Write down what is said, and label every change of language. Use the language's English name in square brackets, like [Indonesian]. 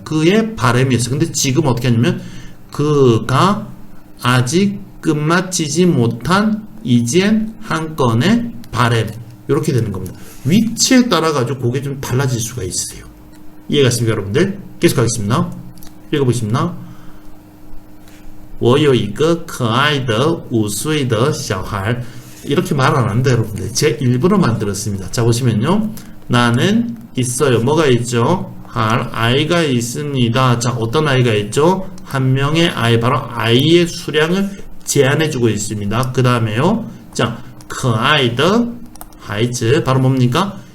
[Korean] 그의 바램이었어요. 근데 지금 어떻게 하냐면 그가 아직 끝마치지 못한 이젠 한 건의 바램. 이렇게 되는 겁니다. 위치에 따라 가지고 그게 좀 달라질 수가 있어요. 이해가십니까, 여러분들? 계속 하겠습니다. 읽어보십니다. [Chinese] 我有一个可爱的5岁的小孩. [Korean] 이렇게 말 안 하는데 여러분들 제 일부러 만들었습니다. 자, 보시면요. 나는 있어요. 뭐가 있죠? 할 아이가 있습니다. 자, 어떤 아이가 있죠? 한 명의 아이, 바로 아이의 수량을 제한해주고 있습니다. 그 다음에요. 자, [Chinese] 可爱的孩子 [Korean] 바로 뭡니까?